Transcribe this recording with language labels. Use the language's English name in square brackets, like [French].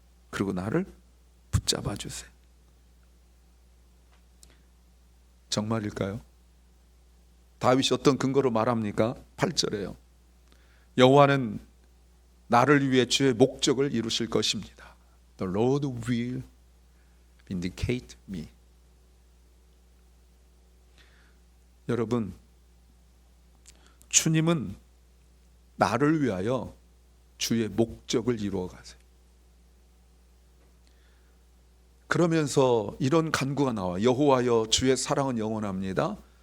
[Korean] 그리고 나를 붙잡아 주세요. 정말일까요? 다윗이 어떤 근거로 말합니까? 8절에요. 여호와는 나를 위해 주의 목적을 이루실 것입니다. [English] The Lord will vindicate me. [Korean] 여러분, 주님은 나를 위하여 주의 목적을 이루어 가세요. 그러면서 이런 간구가 나와. 여호와여 주의 사랑은 영원합니다.